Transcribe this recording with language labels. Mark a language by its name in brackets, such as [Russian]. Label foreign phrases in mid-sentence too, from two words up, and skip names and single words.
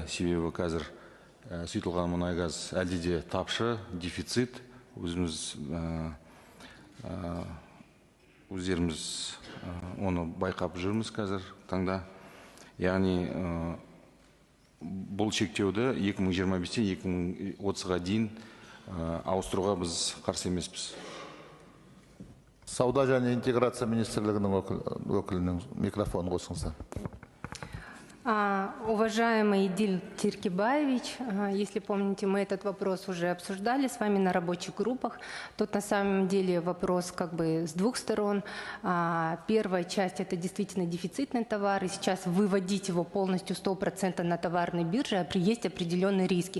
[Kazakh] Себебі қазір сұйытылған мұнай газ әлде де тапшы, дефицит, өздеріміз оны байқап жүрміз қазір таңда. Яғни бұл шектеуді 2025-2030-ға дейін ауыстыруға біз қарсы емеспіз. Сауда және интеграция министрлігінің өкілінің микрофонын қосыңыздар. [Russian] Уважаемый Едиль Теркибаевич, если помните, мы этот вопрос уже обсуждали с вами на рабочих группах. Тут на самом деле вопрос как бы с двух сторон. Первая часть – это действительно дефицитный товар, и сейчас выводить его полностью 100% на товарной бирже есть определенные риски.